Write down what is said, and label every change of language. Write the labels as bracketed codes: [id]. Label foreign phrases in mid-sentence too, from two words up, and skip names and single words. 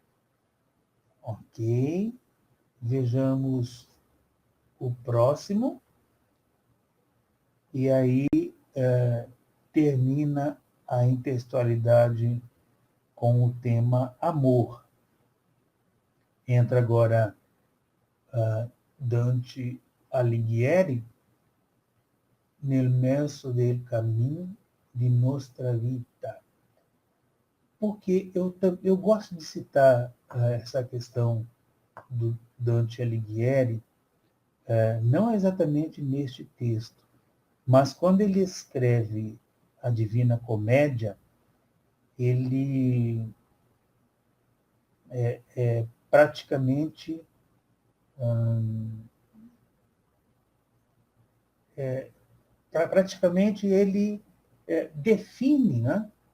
[pt] Ok? Vejamos o próximo. E aí termina a intertextualidade com o tema amor. Entra agora Dante Alighieri, [it] Nel mezzo del cammino di nostra vita. [pt] Porque eu gosto de citar essa questão do Dante Alighieri, não exatamente neste texto, mas quando ele escreve a Divina Comédia, ele praticamente ele define, né?